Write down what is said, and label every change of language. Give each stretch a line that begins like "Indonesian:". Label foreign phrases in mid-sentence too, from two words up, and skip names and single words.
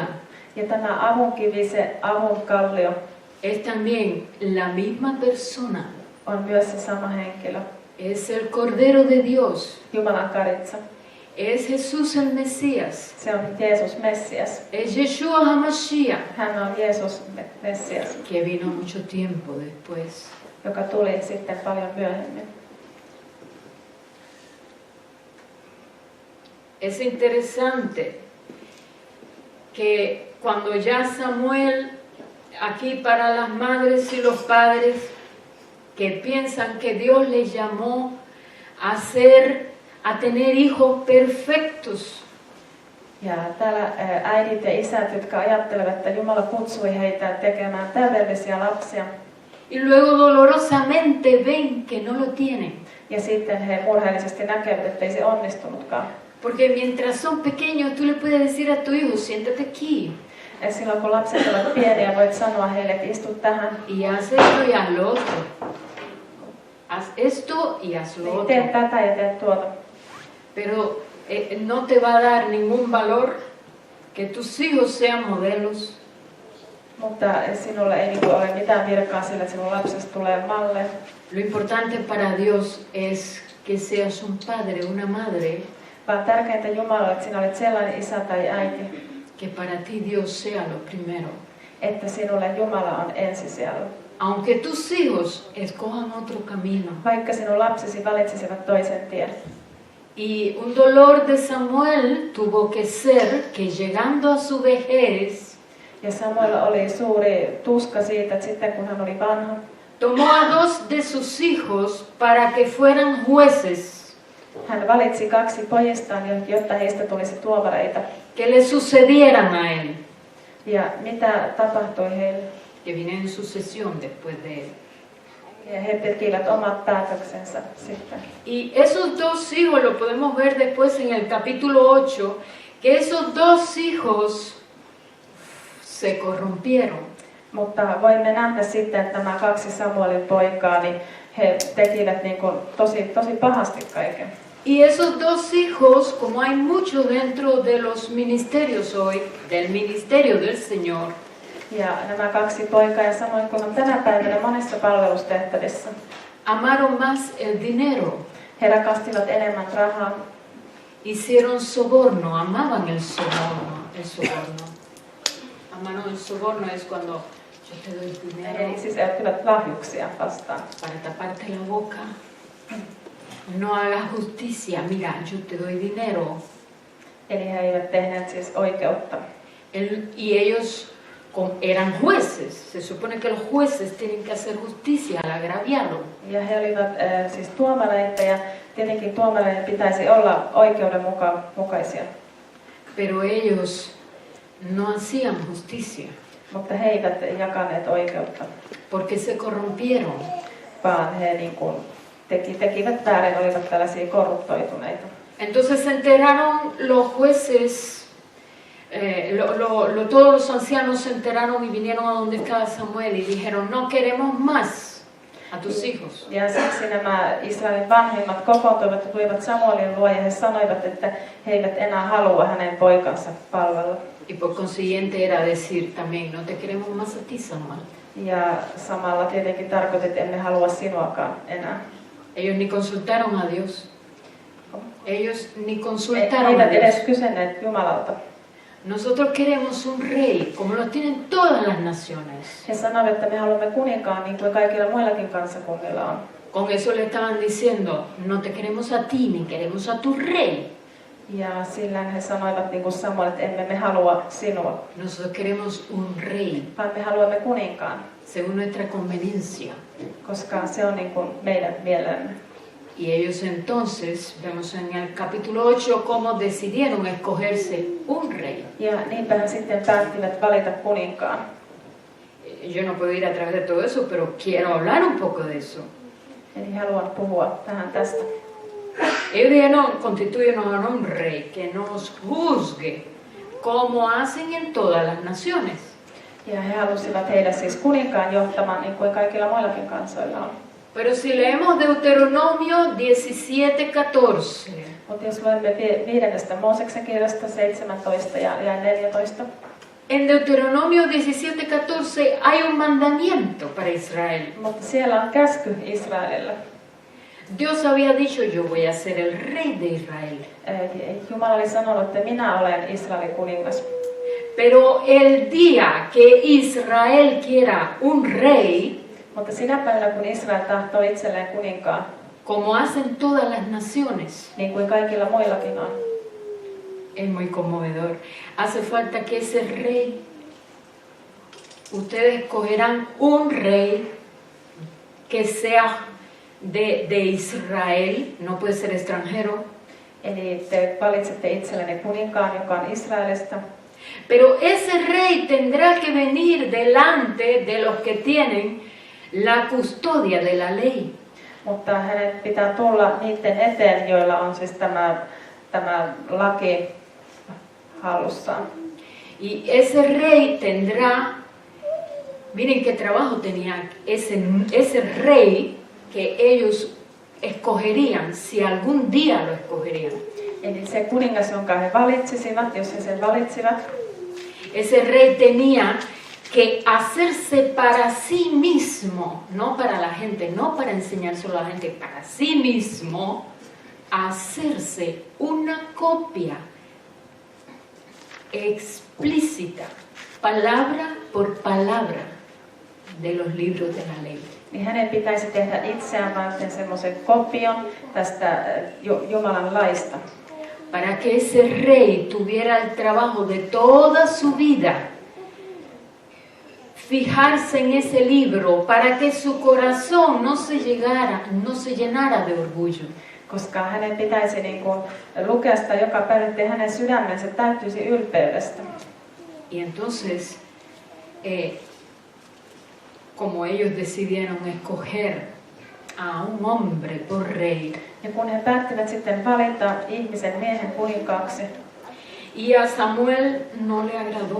Finnish: Ja tämä avunkivi, se avunkallio,
Spanish: es también la misma persona.
Finnish: on myös se sama henkilö.
Spanish: Es el Cordero de Dios.
Finnish: Jumalan karitsa.
Spanish: Es Jesús el Mesías.
Finnish: Se on Jeesus Messias.
Spanish: Es
Hebrew: Yeshua HaMashiach,
Finnish: Hän on Jeesus Messias,
Spanish: que vino mucho tiempo después.
Finnish: joka tuli sitten paljon myöhemmin.
Spanish: Es interesante que cuando ya Samuel, aquí para las madres y los padres que piensan que Dios les llamó a tener hijos perfectos,
Finnish: Ja täällä äidit ja isät, jotka ajattelevat, että Jumala kutsui heitä tekemään täydellisiä lapsia.
Spanish: y luego dolorosamente ven que no lo tienen.
Finnish: Ja sitten he murheellisesti näkevät, että ei se onnistunutkaan.
Spanish: Porque mientras son pequeños, tú le puedes decir a tu hijo, siéntate aquí,
Finnish: Ja silloin kun lapset ovat pieniä, voit sanoa heille, että istu tähän.
Spanish: y haz esto y haz lo otro. Haz esto y haz lo
Finnish: Niin,
Spanish: otro.
Finnish: tee tätä ja tee tuota.
Spanish: Pero no te va a dar ningún valor que tus hijos sean modelos,
Finnish: Mutta sinulle ei ole mitään virkaa sillä, että sinun lapsesta tulee malle.
Spanish: Lo importante para Dios es que seas un padre, una madre,
Finnish: Vaan tärkeintä Jumalalle, että sinä olet sellainen isä tai äiti,
Spanish: que para ti Dios sea lo primero.
Finnish: että sinulle Jumala on ensisijalla.
Spanish: Aunque tus hijos escojan otro camino.
Finnish: Vaikka sinun lapsesi valitsisivat toisen tien.
Spanish: Y un dolor de Samuel tuvo que ser que llegando a su vejez,
Finnish: Ja Samuel oli suuri tuska siitä, että sitten kun hän oli vanha,
Spanish: tomó a 2 de sus hijos para que fueran jueces,
Finnish: hän valitsi 2 pojistaan, jotta heistä tulisi tuomareita.
Spanish: que le sucedieran a él,
Finnish: Ja mitä tapahtui heille?
Spanish: que vienen en sucesión después de él.
Finnish: Ja he tekivät omat päätöksensä sitten.
Spanish: Y esos 2 hijos, lo podemos ver después en el capítulo 8, que esos 2 hijos se corrompieron.
Finnish: Mutta voimme nähdä sitten, että nämä 2 Samuelin poikaa, niin he tekivät niin kuin tosi pahasti kaiken.
Spanish: Y esos 2 hijos, como hay mucho dentro de los ministerios hoy, del ministerio del Señor,
Finnish: Ja nämä 2 poikaa, ja samoin kuin on tänä päivänä monissa palvelustehtävissä,
Spanish: amaron más el dinero,
Finnish: he rakastivat enemmän rahaa,
Spanish: hicieron soborno, amaban el soborno, el soborno. Amaron el soborno es cuando yo te doy dinero
Finnish: eli siis ottivat lahjuksia vastaan.
Spanish: para taparte la boca. No hagas justicia, mira, yo te doy dinero.
Finnish: Eli he eivät tehneet siis oikeutta.
Spanish: Y ellos eran jueces. Se supone que los jueces tienen que hacer justicia al agraviado.
Finnish: Ja he olivat siis tuomareita, ja tietenkin tuomareiden pitäisi olla oikeudenmukaisia.
Spanish: Pero ellos no hacían justicia.
Finnish: Mutta he eivät jakaneet oikeutta,
Spanish: Porque se corrompieron.
Finnish: vaan he niin kuin tekivät väärin, olivat tällaisia korruptoituneita.
Spanish: Entonces se enteraron los jueces, todos los ancianos se enteraron y vinieron a donde estaba Samuel y dijeron, no queremos más a tus hijos.
Finnish: Ja siksi nämä Israelin vanhimmat kokoontuivat ja tulivat Samuelin luo, ja he sanoivat, että he eivät enää halua hänen poikansa palvella.
Spanish: Y por consiguiente era decir también, no te queremos más a ti, Samuel.
Finnish: Ja samalla tietenkin tarkoitti, että emme halua sinuakaan enää.
Spanish: Ellos ni consultaron a Dios. Ellos ni
Finnish: He
Spanish: consultaron a
Finnish: eivät edes
Spanish: Dios.
Finnish: kysyneet Jumalalta.
Spanish: Nosotros queremos un rey, como lo tienen todas las naciones.
Finnish: He sanoivat, että me haluamme kuninkaan niin kuin kaikilla muillakin kansakunnilla on.
Spanish: Con eso le estaban diciendo, no te queremos a ti, ni queremos a tu rey.
Finnish: Ja sillä he sanoivat niin kuin Samuel, että emme me halua sinua,
Spanish: Nosotros queremos un rey,
Finnish: vaan me haluamme kuninkaan,
Spanish: según nuestra conveniencia.
Finnish: koska se on niin kuin meidän mielemme.
Spanish: Y ellos entonces, vemos en el capítulo 8, cómo decidieron escogerse un rey.
Finnish: Ja niinpä he sitten päättivät valita kuninkaan.
Spanish: Yo no puedo ir a través de todo eso, pero quiero hablar un poco de eso.
Finnish: Eli haluan puhua vähän tästä.
Spanish: Ellos dijeron, constituyenos a un rey que nos juzgue, como hacen en todas las naciones.
Finnish: Ja he halusivat heidät siis kuninkaan johtamaan, niin kuin kaikilla muillakin kansoilla on.
Spanish: Pero si leemos Deuteronomio 17:14,
Finnish: Mutta jos luemme 5. Mooseksen kirjasta 17 ja 14,
Spanish: en Deuteronomio 17:14 hay un mandamiento para Israel.
Finnish: mutta siellä on käsky Israelille.
Spanish: Dios había dicho, yo voy a ser el rey de Israel.
Finnish: Jumala oli sanonut, että minä olen Israelin kuningas.
Spanish: Pero el día que Israel quiera un rey,
Finnish: Mutta sinä päivänä, kun Israel tahtoo itselleen kuninkaan,
Spanish: como hacen todas las naciones,
Finnish: niin kuin kaikilla muillakin on,
Spanish: es muy conmovedor. Hace falta que ese rey, ustedes escogerán un rey que sea de Israel, no puede ser extranjero.
Finnish: eli te valitsette itsellenne kuninkaan, joka on Israelista.
Spanish: Pero ese rey tendrá que venir delante de los que tienen la custodia de la ley.
Finnish: Mutta hänen pitää tulla niiden eteen, joilla on siis tämä laki hallussaan.
Spanish: Y ese rey tendrá, miren qué trabajo tenía ese rey que ellos escogerían, si algún día lo escogerían.
Finnish: Eli se kuningas, jonka he valitsisivat, jos he sen valitsivat,
Spanish: Ese rey tenía que hacerse para sí mismo, no para la gente, no para enseñárselo a la gente, para sí mismo, hacerse una copia explícita, palabra por palabra, de los libros de la ley.
Finnish: niin hänen pitäisi tehdä itseään varten semmoisen kopion tästä Jumalan laista.
Spanish: Para que ese rey tuviera el trabajo de toda su vida fijarse en ese libro para que su corazón no se llenara de orgullo.
Finnish: Koska hänen pitäisi niin kuin lukea sitä joka päivä, että hänen sydämensä täyttyisi ylpeydestä.
Spanish: Y entonces, como ellos decidieron escoger a un hombre por rey,
Finnish: Ja kun he päättivät sitten valita ihmisen miehen kuninkaaksi,
Spanish: y a Samuel no le agradó,